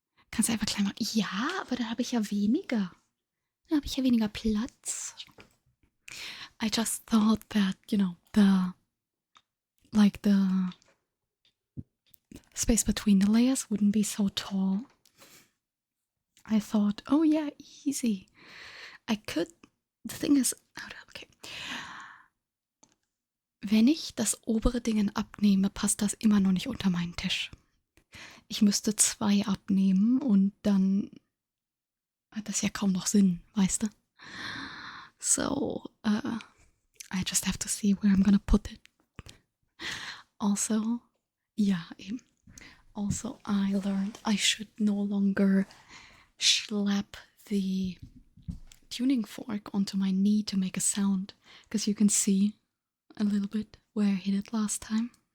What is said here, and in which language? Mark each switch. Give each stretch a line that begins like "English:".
German: Kannst du einfach klein machen. Ja, aber da habe ich ja weniger. Da habe ich ja weniger Platz.
English: I just thought that, you know, the space between the layers wouldn't be so tall. I thought, oh yeah, easy. I could, the thing is, okay.
German: Wenn ich das obere Ding abnehme, passt das immer noch nicht unter meinen Tisch. Ich müsste 2 abnehmen und dann hat das ja kaum noch Sinn, weißt du?
English: So, I just have to see where I'm gonna put it.
German: Also, ja, eben. Also,
English: I learned I should no longer slap the tuning fork onto my knee to make a sound, because you can see a little bit where I hit it last time.